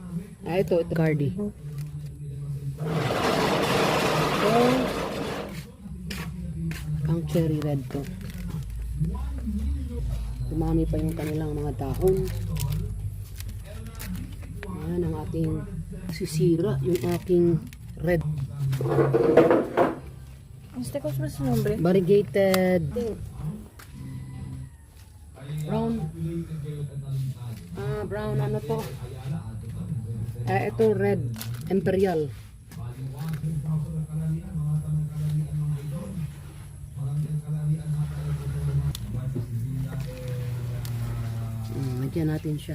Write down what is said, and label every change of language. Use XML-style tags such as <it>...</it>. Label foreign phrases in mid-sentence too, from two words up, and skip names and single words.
<tl>Ito cardi. So, ang</tl> <en>cherry red</en> <tl>to. Dumami pa yung kanilang mga dahon. Ayan ang ating sisira, yung ating red.</tl> <es>¿Este cuál es su nombre?</es> <en>Variegated brown.</en> <tl>Brown ano to? Ito red imperial. Lagyan natin siya.</tl>